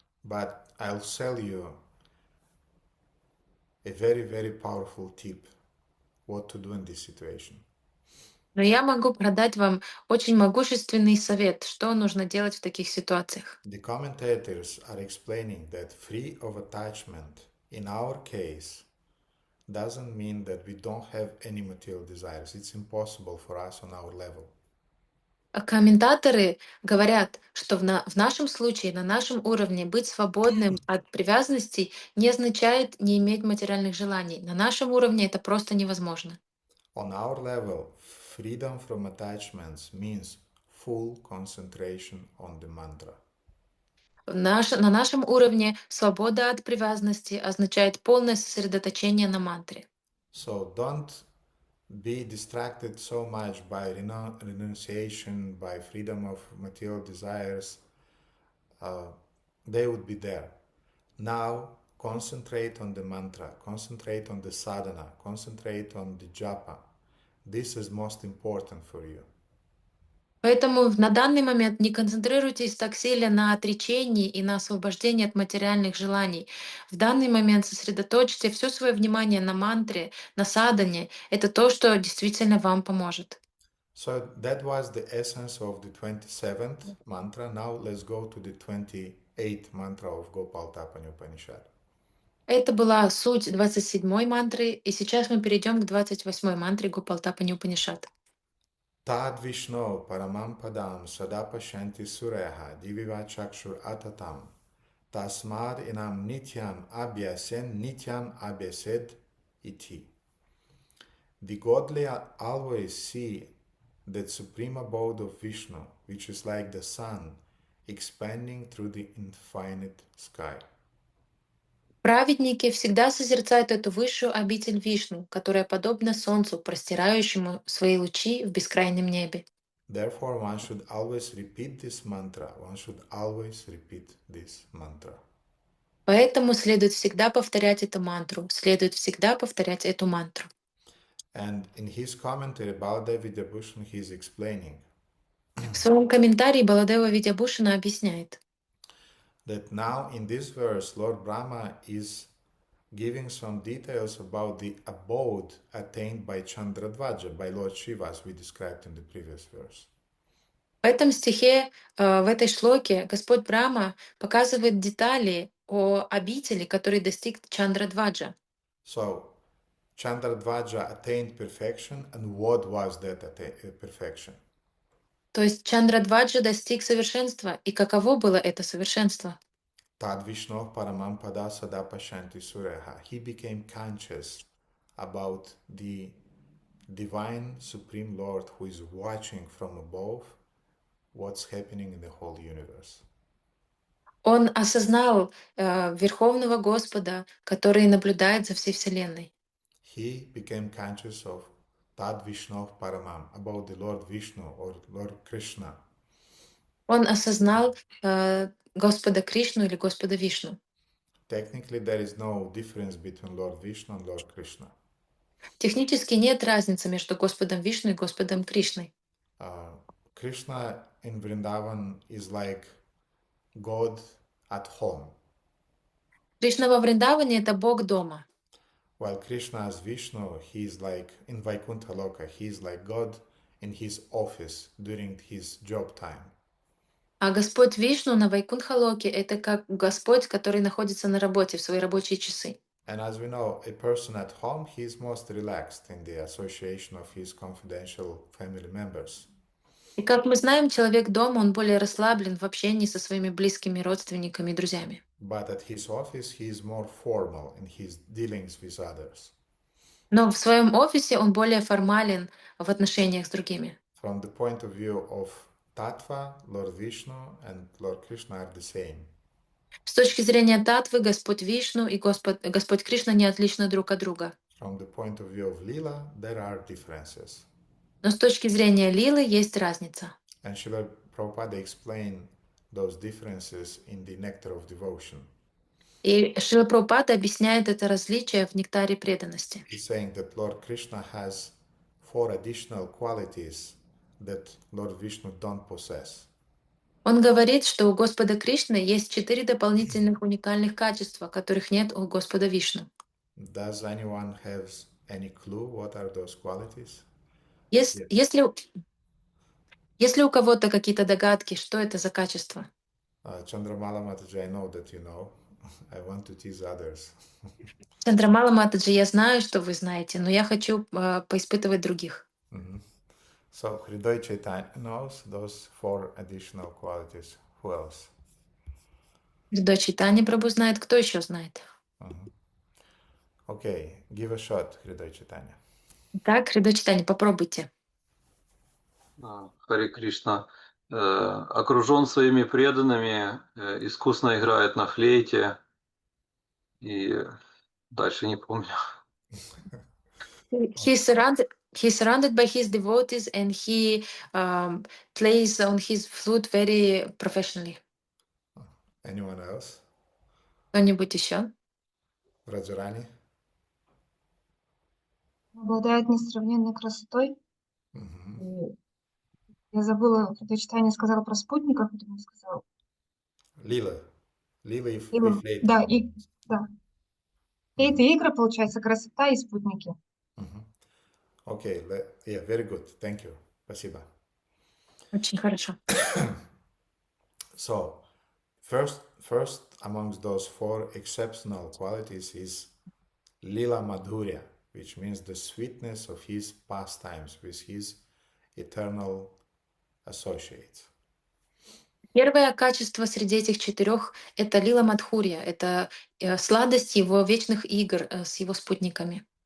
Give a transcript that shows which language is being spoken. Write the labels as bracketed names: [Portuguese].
[English] But I'll tell you a very, very powerful tip what to do in this situation. [Russian] Но я могу продать вам очень могущественный совет, что нужно делать в таких ситуациях. [English] The commentators are explaining that free of attachment in our case doesn't mean that we don't have any material desires. It's impossible for us on our level. [Russian] А комментаторы говорят, что в нашем случае, на нашем уровне, быть свободным от привязанностей не означает не иметь материальных желаний. На нашем уровне это просто невозможно. [English] On our level, freedom from attachments means full concentration on the mantra. [Russian] На нашем уровне свобода от привязанности означает полное сосредоточение на мантре. [English] So don't be distracted so much by renunciation, by freedom of material desires. Uh, they would be there. Now concentrate on the mantra, concentrate on the sadhana, concentrate on the japa. This is most important for you. [Russian] Поэтому на данный момент не концентрируйтесь так сильно на отречении и на освобождении от материальных желаний. В данный момент сосредоточьте все свое внимание на мантре, на садане. Это то, что действительно вам поможет. [English] So that was the essence of the 27th mantra. Now let's go to the 28th mantra of Gopal Tapani Upanishad. [Russian] Это была суть 27-й мантры, и сейчас мы перейдем к 28-й мантре Гопалтапани Упанишад. [Sanskrit] Tad Vishno Paramam Padam Sadapa Shanti Sureha Diviva Chakshur Atatam Tasmad Inam Nityam Abhyasen Nityam Abhyased Iti. [English] The godly always see that supreme abode of Vishnu, which is like the sun expanding through the infinite sky. [Russian] Праведники всегда созерцают эту высшую обитель Вишну, которая подобна солнцу, простирающему свои лучи в бескрайнем небе. [English] Therefore, one should always repeat this mantra. One should always repeat this mantra. [Russian] Поэтому следует всегда повторять эту мантру, следует всегда повторять эту мантру. [English] And in his commentary, Baladev Vidyabhushan, he is explaining [Russian] В своем комментарии Баладева Видябушина объясняет, [English] that now in this verse, Lord Brahma is giving some details about the abode attained by Chandradvaja, by Lord Shiva, as we described in the previous verse. [Russian] в этом стихе, в этой шлоке Господь Брахма показывает детали о обители, который достиг Чандрадваджа. [English] So, Chandradvaja attained perfection, and what was that perfection? [Russian] То есть Чандрадваджа достиг совершенства. И каково было это совершенство? [Sanskrit] Tad Vishnu Paramam Pada Sadapa Shanti Sureha. [English] He became conscious about the divine Supreme Lord who is watching from above what's happening in the whole universe. [Russian] Он осознал Верховного Господа, который наблюдает за всей Вселенной. [English] He became conscious of Tad Vishnu Paramam, about the Lord Vishnu or Lord Krishna. [Russian] Он осознал Господа Кришну или Господа Вишну. [English] Technically, there is no difference between Lord Vishnu and Lord Krishna. [Russian] Технически нет разницы между Господом Вишну и Господом Кришной. [English] Krishna in Vrindavan is like God at home, [Russian] Кришна во Вриндаване — это Бог дома. [English] while Krishna as Vishnu, he is like in Vaikuntha Loka, he is like God in his office during his job time. [Russian] А Господь Вишну на Вайкунтхалоке — это как Господь, который находится на работе в свои рабочие часы. [English] And as we know, a person at home, he is most relaxed in the association of his confidential family members. [Russian] И как мы знаем, человек дома, он более расслаблен в общении со своими близкими родственниками и друзьями. [English] But at his office, he is more formal in his dealings with others. [Russian] Но в своем офисе он более формален в отношениях с другими. [English] From the point of view of Tattva, Lord Vishnu and Lord Krishna are the same. [Russian] С точки зрения татвы, Господь Вишну и Господь Кришна не отличны друг от друга. [English] From the point of view of Lila, there are differences. [Russian] Но с точки зрения лилы есть разница. [English] And Srila Prabhupada explained those differences in the Nectar of Devotion. [Russian] И Шрила Прабхупада объясняет это различие в нектаре преданности. [English] He's saying that Lord Krishna has 4 additional qualities that Lord Vishnu don't possess. [Russian] Он говорит, что у Господа Кришны есть 4 дополнительных уникальных качества, которых нет у Господа Вишну. [English] Does anyone have any clue what are those qualities? [Russian] Есть, [English] Yes. [Russian] есть ли у кого-то какие-то догадки, что это за качество? [English] Chandramala Mataji, I know that you know. I want to tease others. [Russian] Чандрамала Матаджи, я знаю, что вы знаете, но я хочу поиспытывать других. Mhm. [English] So Hriday Chaitanya knows those four additional qualities. Who else? [Russian] Дочь Читани Прабу знает, кто еще знает? [English] Mhm. Okay, give a shot, Hriday Chaitanya. [Russian] Так, Хридо Читани, попробуйте. Харе Кришна. Окружен своими преданными, искусно играет на флейте и дальше не помню. [English] He's surrounded by his devotees and he um, plays on his flute very professionally. Anyone else? [Russian] Кто-нибудь еще? [English] Rajarani? [Russian] Обладает несравненной красотой. Mhm. И я забыла, когда читание сказала про спутников, это не сказал. Lila. Lila и И, флейта. да, и да. И это игры, получается, красота и спутники. [English] Mhm. Okay, yeah, very good. Thank you. [Russian] Спасибо. Очень хорошо. [English] So, first amongst those four exceptional qualities is Lila Madhurya, which means the sweetness of his pastimes with his eternal associates. [Russian] Первое качество среди этих четырех — это лила Мадхурья, это сладость его вечных игр с его спутниками.